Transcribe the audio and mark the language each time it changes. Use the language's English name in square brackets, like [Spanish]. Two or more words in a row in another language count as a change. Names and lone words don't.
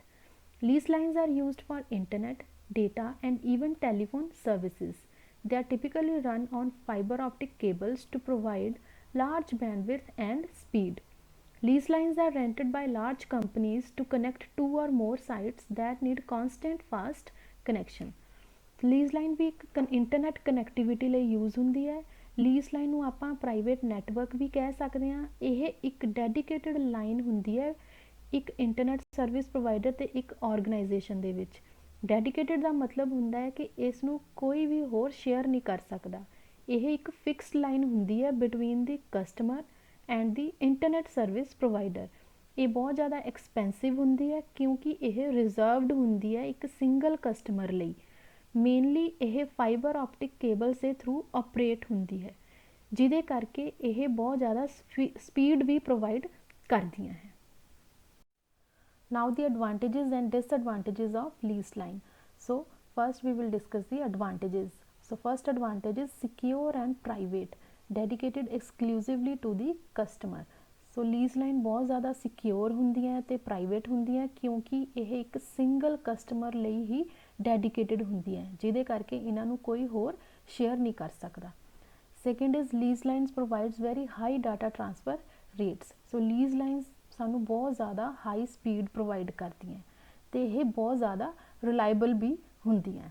[English] Lease lines are used for internet, data and even telephone services. They are typically run on fiber optic cables to provide large bandwidth and speed. Lease lines are rented by large companies to connect two or more sites that need constant fast connection. Lease line [Punjabi] ਵੀ [English] internet connectivity [Punjabi] ਲਈ ਯੂਜ਼ ਹੁੰਦੀ ਹੈ। [English] lease line [Punjabi] ਨੂੰ ਆਪਾਂ [English] private network [Punjabi] ਵੀ ਕਹਿ ਸਕਦੇ ਹਾਂ। ਇਹ ਇੱਕ [English] dedicated line [Punjabi] ਹੁੰਦੀ ਹੈ ਇੱਕ [English] internet service provider [Punjabi] ਤੇ ਇੱਕ ਆਰਗੇਨਾਈਜੇਸ਼ਨ ਦੇ ਵਿੱਚ। ਡੈਡੀਕੇਟਡ ਦਾ ਮਤਲਬ ਹੁੰਦਾ ਹੈ ਕਿ ਇਸ ਨੂੰ ਕੋਈ ਵੀ ਹੋਰ ਸ਼ੇਅਰ ਨਹੀਂ ਕਰ ਸਕਦਾ। ਇਹ ਇੱਕ ਫਿਕਸਡ ਲਾਈਨ ਹੁੰਦੀ ਹੈ [English] between the customer and the internet service provider. [Punjabi] ਇਹ ਬਹੁਤ ਜ਼ਿਆਦਾ ਐਕਸਪੈਂਸਿਵ ਹੁੰਦੀ ਹੈ ਕਿਉਂਕਿ ਇਹ ਰਿਜ਼ਰਵਡ ਹੁੰਦੀ ਹੈ ਇੱਕ [English] single customer [Punjabi] ਲਈ। ਮੇਨਲੀ ਇਹ [English] fiber optic cables [Punjabi] ਦੇ ਥਰੂ ਆਪਰੇਟ ਹੁੰਦੀ ਹੈ। ਜਿਹਦੇ ਕਰਕੇ ਇਹ ਬਹੁਤ ਜ਼ਿਆਦਾ ਸਪੀਡ ਵੀ ਪ੍ਰੋਵਾਈਡ ਕਰਦੀਆਂ ਹੈ। [English] Now the advantages and disadvantages of lease line. So first we will discuss the advantages. So first advantage is secure and private, dedicated exclusively to the customer. So lease line [Punjabi] ਬਹੁਤ ਜ਼ਿਆਦਾ ਸਿਕਿਓਰ ਹੁੰਦੀਆਂ ਤੇ ਪ੍ਰਾਈਵੇਟ ਹੁੰਦੀਆਂ ਕਿਉਂਕਿ ਇਹ ਇੱਕ [English] single customer [Punjabi] ਲਈ ਹੀ ਡੈਡੀਕੇਟਿਡ ਹੁੰਦੀਆਂ ਜਿਹਦੇ ਕਰਕੇ ਇਹਨਾਂ ਨੂੰ ਕੋਈ ਹੋਰ ਸ਼ੇਅਰ ਨਹੀਂ ਕਰ ਸਕਦਾ। [English] Second is lease lines provides very high data transfer rates. [Punjabi] ਸੋ [English] lease lines [Punjabi] ਸਾਨੂੰ ਬਹੁਤ ਜ਼ਿਆਦਾ [English] high speed [Punjabi] ਪ੍ਰੋਵਾਈਡ ਕਰਦੀਆਂ ਤੇ ਇਹ ਬਹੁਤ ਜ਼ਿਆਦਾ ਰਿਲਾਇਬਲ ਵੀ ਹੁੰਦੀਆਂ।